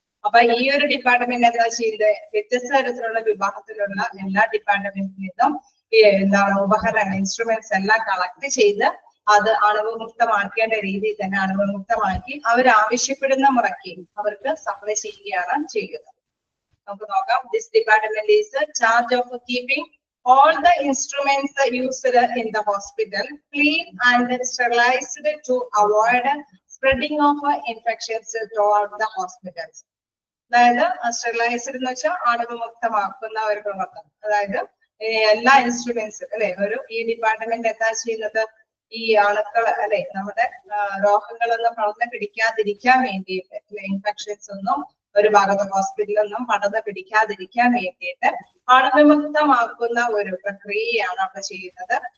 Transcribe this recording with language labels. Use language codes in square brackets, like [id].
[ml] അപ്പൊ ഈ ഒരു ഡിപ്പാർട്ട്മെന്റ് എന്താ ചെയ്യുന്നത്, വ്യത്യസ്ത തരത്തിലുള്ള വിഭാഗത്തിലുള്ള എല്ലാ ഡിപ്പാർട്ട്മെന്റിൽ നിന്നും എന്താണ് ഉപകരണ ഇൻസ്ട്രുമെന്റ്സ് എല്ലാം കളക്ട് ചെയ്ത് അത് അണുവിമുക്തമാക്കേണ്ട രീതിയിൽ തന്നെ അണുവിമുക്തമാക്കി അവർ ആവശ്യപ്പെടുന്ന മുറയ്ക്ക് അവർക്ക് സപ്ലൈ ചെയ്യുകയാണ് ചെയ്യുന്നത്. നമുക്ക് നോക്കാം. [en] This department is charge of keeping all the instruments used in the hospital clean and sterilized to avoid spreading of infections throughout the hospitals. [ml] അതായത് സ്റ്റെറിലൈസ്ഡ് എന്ന് വെച്ചാൽ അണുവിമുക്തമാക്കുന്ന ഒരു പ്രവർത്തനം. അതായത് എല്ലാ ഇൻസ്ട്രുമെന്റ്സും അല്ലെ ഈ ഡിപ്പാർട്ട്മെന്റ് എന്താ ചെയ്യുന്നത്, ഈ അണുക്കൾ അല്ലെ നമ്മുടെ രോഗങ്ങളൊന്നും പടർന്ന് പിടിക്കാതിരിക്കാൻ വേണ്ടിയിട്ട് ഇൻഫെക്ഷൻസ് ഒന്നും ഒരു ഭാഗത്ത് ഹോസ്പിറ്റലൊന്നും പടർന്ന് പിടിക്കാതിരിക്കാൻ വേണ്ടിയിട്ട് അണുവിമുക്തമാക്കുന്ന ഒരു പ്രക്രിയയാണ് അവിടെ ചെയ്യുന്നത്.